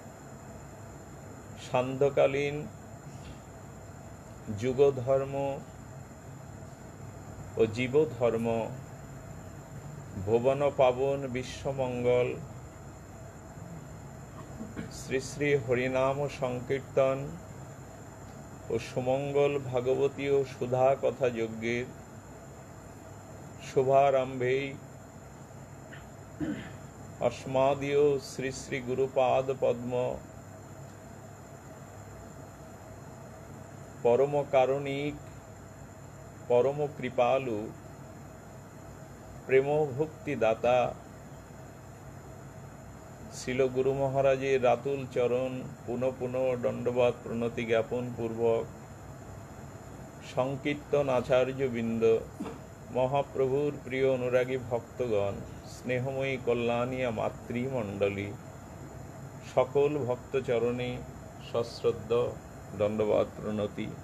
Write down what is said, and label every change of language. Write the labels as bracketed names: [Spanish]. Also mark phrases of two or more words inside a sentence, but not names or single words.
[Bangla] সান্ধ্যকালীন যুগধর্ম ও জীবধর্ম ভুবন পাবন বিশ্বমঙ্গল শ্রী শ্রী হরিনাম সংকীর্তন ও সুমঙ্গল ভাগবতী ও সুধা কথা যজ্ঞের শুভারম্ভেই অস্মদীয় শ্রী শ্রী গুরুপাদ পদ্ম পরম কারুণিক পরম কৃপালু প্রেম ভক্তি দাতা শ্রীল গুরু মহারাজের রাতুল চরণ পুনঃ পুনঃ দণ্ডবৎ প্রণতি জ্ঞাপন পূর্বক সংকীর্তন আচার্য বৃন্দ মহাপ্রভুর প্রিয় অনুরাগী ভক্তগণ স্নেহময়ী কল্যাণী মাতৃমণ্ডলী সকল ভক্ত চরণে সশ্রদ্ধ দণ্ডবৎ প্রণতি।